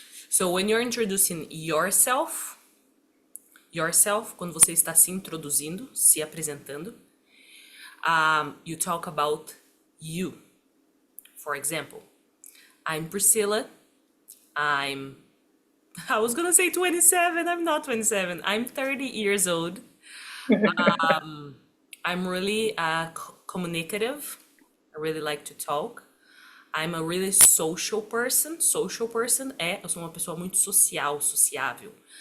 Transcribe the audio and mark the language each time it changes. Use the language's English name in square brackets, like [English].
[English] So when you're introducing yourself, [Portuguese] quando você está se introduzindo, se apresentando, [English] you talk about you. For example, I'm Priscilla. I'm I was gonna say 27. I'm not 27. I'm 30 years old. I'm really communicative. I really like to talk. I'm a really social person. Social person [Portuguese] eu sou uma pessoa muito social, sociável.